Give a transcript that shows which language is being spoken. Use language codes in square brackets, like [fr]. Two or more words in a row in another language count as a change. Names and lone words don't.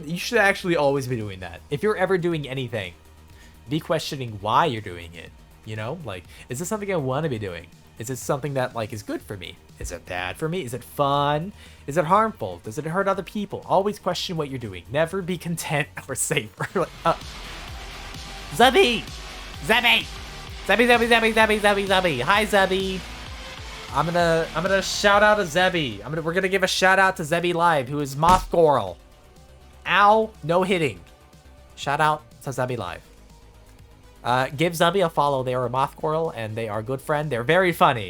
[en] You should actually always be doing that. If you're ever doing anything, be questioning why you're doing it. You know, like, is this something I want to be doing? Is it something that like is good for me? Is it bad for me? Is it fun? Is it harmful? Does it hurt other people? Always question what you're doing. Never be content or safe. Like, Zubby! Zebby! Zebby! Hi, Zebby! I'm gonna shout out to Zebby. We're gonna give a shout out to Zebby Live, who is Moth Goral. Ow, no hitting. Shout out to Zebby Live. Give Zebby a follow. They are a Moth Goral, and they are a good friend. They're very funny.